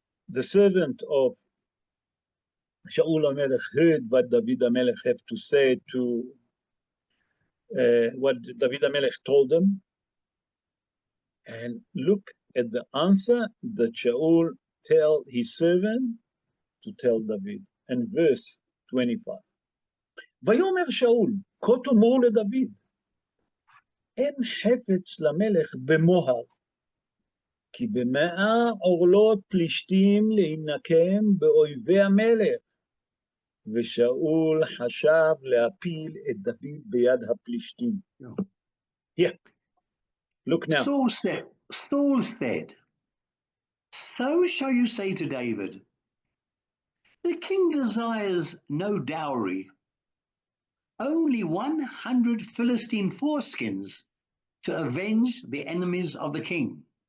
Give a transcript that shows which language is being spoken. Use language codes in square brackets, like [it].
[en] The servant of Shaul HaMelech heard what David HaMelech had to say to what David HaMelech told him, and look at the answer that Shaul tell his servant to tell David. And verse 25. [he] ויאמר שאול, כה תאמר לדוד, אין חפץ למלך במוהר, כי במאה עורלות פלישתים להינקם באויבי המלך. ושאול חשב להפיל את דוד ביד הפלישתים. [en] Here, look now. Saul said, so shall you say to David, the king desires no dowry, only 100 Philistine foreskins to avenge the enemies of the king.